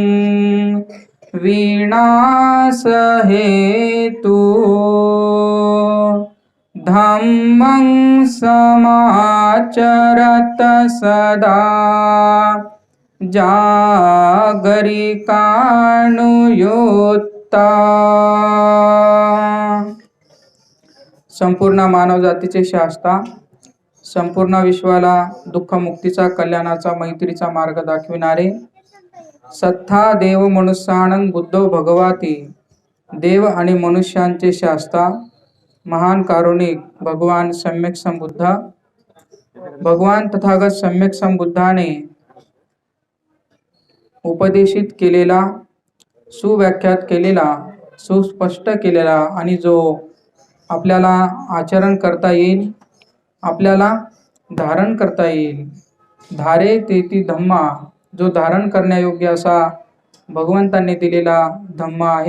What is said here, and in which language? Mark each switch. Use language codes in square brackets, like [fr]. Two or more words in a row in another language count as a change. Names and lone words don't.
[pi] विनाशहेतु धम्मं समाचरत सदा जागरिकानुयुक्ता। [mr] संपूर्ण मानवजातीचे शास्ता, संपूर्ण विश्वाला दुःखमुक्तीचा, कल्याणाचा, मैत्रीचा मार्ग दाखविणारे [pi] सत्ता देव मनुष्यानं बुद्धो भगवाती, [mr] देव आणि मनुष्यांचे शास्ता, महान कारुणिक भगवान सम्यक संबुद्ध, भगवान तथागत सम्यक संबुद्धाने उपदेशित केलेला, सुव्याख्यात केलेला, सुस्पष्ट केलेला आणि जो आपल्याला आचरण करता येईल, आपल्याला धारण करता येईल, [pi] धारे तेती धम्मा, [mr] जो धारण करण्यायोग्य असा भगवंतांनी दिलेला धम्म आहे।